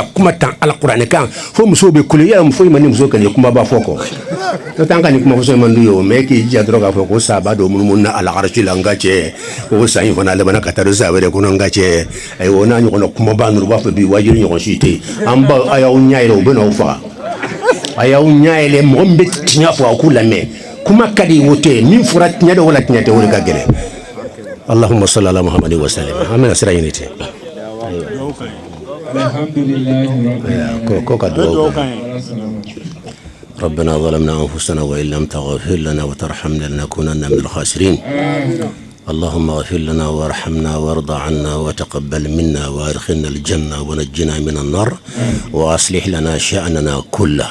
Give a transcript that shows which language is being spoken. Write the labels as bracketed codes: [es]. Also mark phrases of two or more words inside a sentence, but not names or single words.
[bm] kuma tan ala kuranɛ kan fo musow bɛ kule yala foyi ma ni muso ka nin kumaba fɔ kɔ n'o tɛ an ka nin kuma fɔsɔn man d'u ye o mais k'i jija dɔrɔn k'a fɔ ko saba dɔ munumunu na alakarasi la n ka cɛ o san in fana labanna ka taa don sa wɛrɛ kɔnɔ n ka cɛ ayiwa o n'a ɲɔgɔnna kumaba ninnu u b'a fɔ bi wajibi ɲɔgɔn si tɛ yen an ba a y'aw ɲɛ yɛlɛ u bɛ n'aw faga a y'aw ɲɛ yɛlɛ mɔgɔ min bɛ tiɲɛ fɔ a k'u lamɛn kuma ka di o tɛ min fɔra tiɲɛ dɔ wala tiɲɛ tɛ o de ka gɛlɛn [ar] اللهم صل على محمد وسلم. [bm] Amina sira ɲini ten. alhamdulillahi [ar] ربنا ظلمنا أنفسنا وإن لم تغفر لنا وترحمنا لنكونن من الخاسرين. اللهم اغفر لنا وارحمنا وارض عنا وتقبل منا وادخلنا الجنة ونجنا من النار وأصلح لنا شأننا كله.